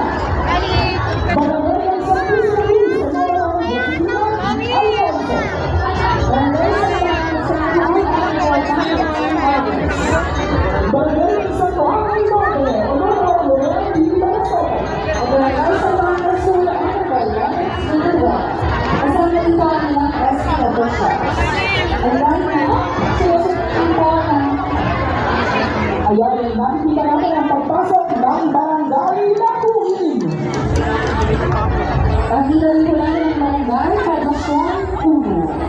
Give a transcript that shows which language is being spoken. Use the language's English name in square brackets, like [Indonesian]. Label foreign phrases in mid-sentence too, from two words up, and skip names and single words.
[Filipino] Barangay ng San Luis Luis, Honorable Josefina Alonso. Barangay San Juan, Honorable Dante M. Alvarez. Barangay ng San Juan del Norte, Honorable Barangay Santa Ana Sur, ano ba yan? Dalawa. Kasama dito ang ilang SK officials. Ayan mo, sinusunod po ng Ayan, nakikita natin ang pagpasok ng barangay Lapuin. pagkita rin po natin ang barangay Pagkasyon Puno.